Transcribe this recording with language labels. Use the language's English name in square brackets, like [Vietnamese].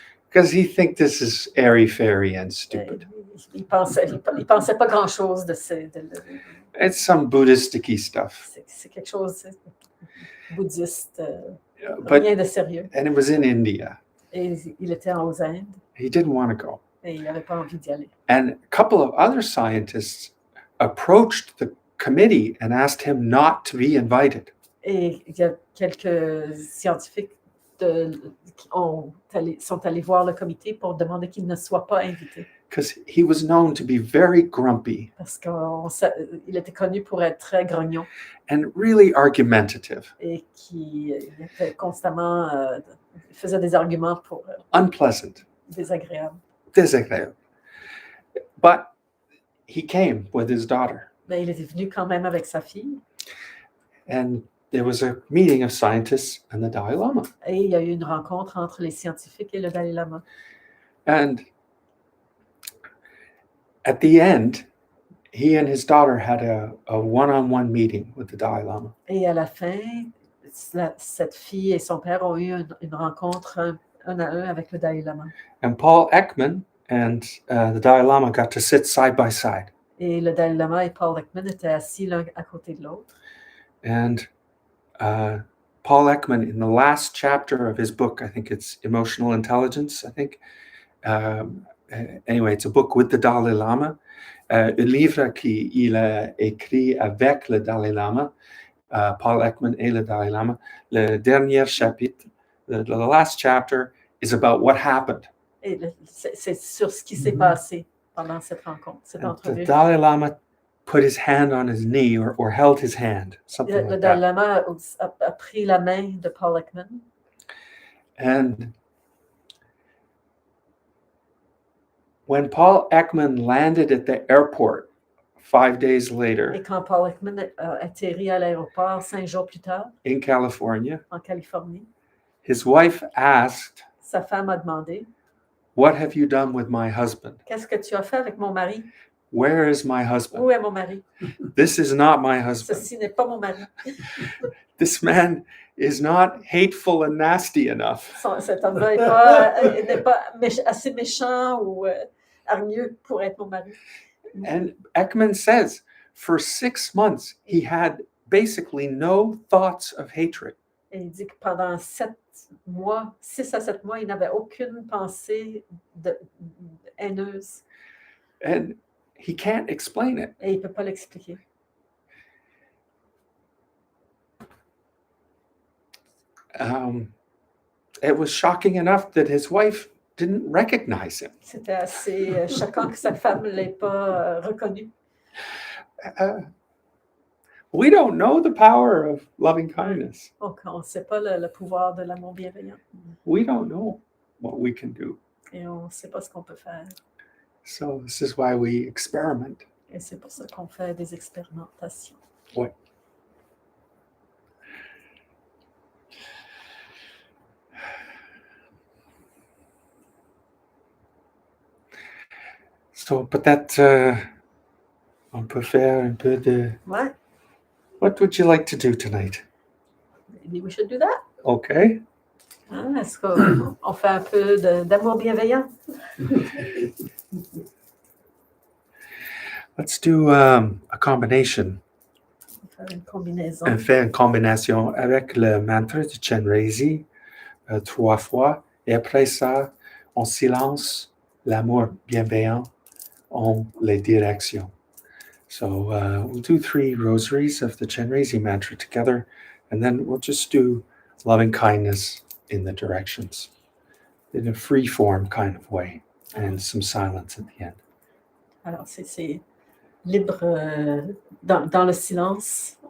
[English] Because he thinks this is airy-fairy and stupid. [French] Il pensait pas grand-chose de [English] It's some Buddhist-y stuff. [French] C'est quelque chose bouddhiste, rien de sérieux. [English] And it was in India. [French] Et il était aux Indes. [English] He didn't want to go. [French] Et il n'avait pas envie d'y aller. [English] And a couple of other scientists approached the committee and asked him not to be invited. [French] Et il y a quelques scientifiques sont allés voir le comité pour demander qu'il ne soit pas invité. [English] Because he was known to be very grumpy. [French] Parce qu'il était connu pour être très grognon. [English] And really argumentative. [French] Et qui était constamment faisait des arguments pour [English] unpleasant. [French] Désagréable. [English] But he came with his daughter. [French] Mais il était venu quand même avec sa fille. [English] And there was a meeting of scientists and the Dalai Lama. [French] Et il y a eu une rencontre entre les scientifiques et le Dalai Lama. [English] And at the end, he and his daughter had a one-on-one meeting with the Dalai Lama. [French] Et à la fin, cette fille et son père ont eu une rencontre un à un avec le Dalai Lama. [English] And Paul Ekman and the Dalai Lama got to sit side by side. [French] Et le Dalai Lama et Paul Ekman étaient assis l'un à côté de l'autre. [English] And Paul Ekman, in the last chapter of his book, I think it's Emotional Intelligence, I think. Anyway, it's a book with the Dalai Lama. [French] Un livre qu'il a écrit avec le Dalai Lama, Paul Ekman et le Dalai Lama. Le dernier chapitre, [English] the last chapter, is about what happened. [French] Et c'est sur ce qui s'est passé pendant cette rencontre, cette entrevue. [English] The Dalai Lama put his hand on his knee or held his hand, something like that. [French] Le Dalai Lama a pris la main de Paul Ekman. [English] And when Paul Ekman landed at the airport 5 days later, [French] et quand Paul Ekman a atterri à l'aéroport 5 jours plus tard, [English] in California, [French] en Californie, [English] his wife asked, [French] sa femme a demandé, [English] "What have you done with my husband? [French] Qu'est-ce que tu as fait avec mon mari? [English] Where is my husband? [French] Où est mon mari? [English] This is not my husband. [French] Ceci n'est pas mon mari. [English] This man is not hateful and nasty enough." [French] Cet homme-là n'est pas assez méchant ou hargneux pour être mon mari. [English] And Ekman says, for 6 months, he had basically no thoughts of hatred. [French] Et il dit que pendant 6 à 7 mois, il n'avait aucune pensée haineuse. [English] And he can't explain it. [French] Et il ne peut pas l'expliquer. [English] It was shocking enough that his wife didn't recognize him. [French] C'était assez choquant que sa femme ne l'ait pas reconnu. [English] We don't know the power of loving kindness. [French] Donc, on ne sait pas le pouvoir de l'amour bienveillant. [English] We don't know what we can do. [French] Et on ne sait pas ce qu'on peut faire. [English] So this is why we experiment. [French] Et c'est pour ça qu'on fait des expérimentations. Ouais. So, peut-être On peut faire un peu de... Ouais. [English] What would you like to do tonight? Maybe we should do that. Okay. [French] Est-ce qu'on fait un peu d'amour bienveillant? [English] Let's do a combination. [French] Faire une combinaison. On fait une combinaison avec le mantra de CHENREZIG 3 fois. Et après ça, on silence l'amour bienveillant en les directions. [English] So we'll do 3 rosaries of the CHENREZIG mantra together, and then we'll just do loving kindness in the directions in a free form kind of way, and some silence at the end. [French] Alors, c'est libre dans le silence.